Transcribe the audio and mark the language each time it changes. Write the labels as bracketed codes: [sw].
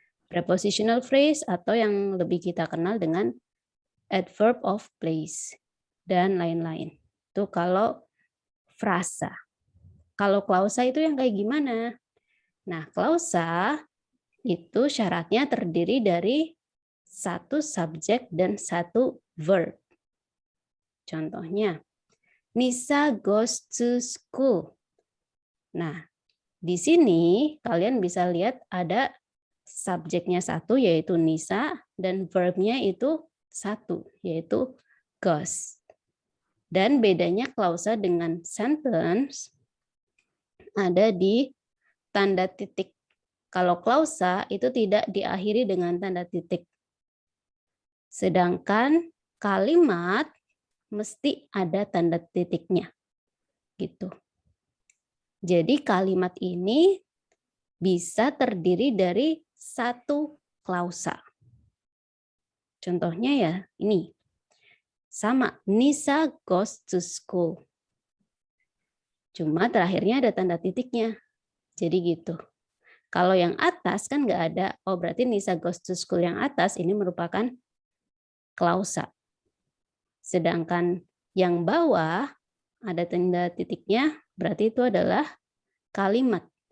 [id] Prepositional phrase atau yang lebih kita kenal dengan adverb of place dan lain-lain. Itu kalau frasa. Kalau klausa itu yang kayak gimana? Nah, klausa itu syaratnya terdiri dari satu subjek dan satu verb. Contohnya, [en] Nisa goes to school. [id] Nah, di sini kalian bisa lihat ada subjeknya satu yaitu Nisa dan verbnya itu satu yaitu goes. Dan bedanya klausa dengan sentence ada di tanda titik. Kalau klausa itu tidak diakhiri dengan tanda titik. Sedangkan kalimat mesti ada tanda titiknya. Gitu. Jadi kalimat ini bisa terdiri dari satu klausa. Contohnya ya ini. Sama, [en] Nisa goes to school. [id] Cuma terakhirnya ada tanda titiknya. Jadi gitu. Kalau yang atas kan nggak ada. Oh berarti [en] Nisa goes to school [id] yang atas ini merupakan klausa. Sedangkan yang bawah ada tanda titiknya, berarti itu adalah kalimat.